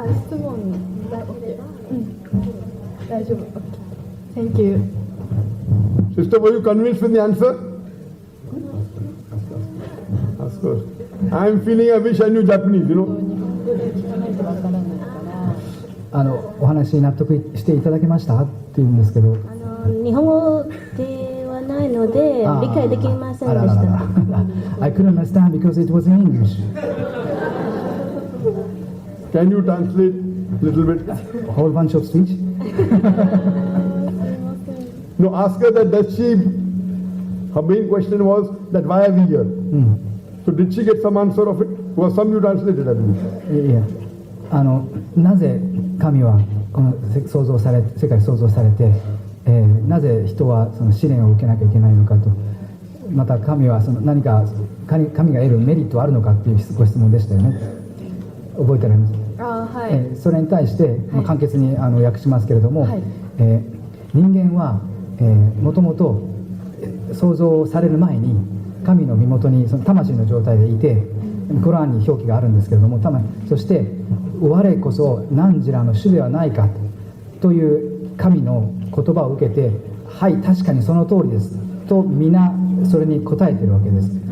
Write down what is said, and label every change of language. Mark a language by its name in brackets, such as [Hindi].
[Japanese] 質問大丈夫。 [English] Thank you. Sister, were you convinced with the answer? Of course. I'm feeling I wish I knew Japanese, you know. [Japanese] お話に納得していただけましたっていうんですけど、日本語ではないので理解できませんでした [English] I couldn't understand because it was in English. Can you translate a little bit? A whole bunch of speech. No, ask her that does she, her main question was that why are we here? So did she get some answer of it? Was some you translated, I believe. [Japanese] いや、なぜ神はこの世界を創造されて、なぜ人はその試練を受けなきゃいけないのかと、また神はその何か神が得るメリットはあるのかっていうご質問でしたよね。覚えてられます？それに対して、簡潔に訳しますけれども、人間はもともと創造される前に神の身元にその魂の状態でいて、コランに表記があるんですけれども、そして我こそ汝らの主ではないかという神の言葉を受けて、はい確かにその通りですと皆それに答えているわけです。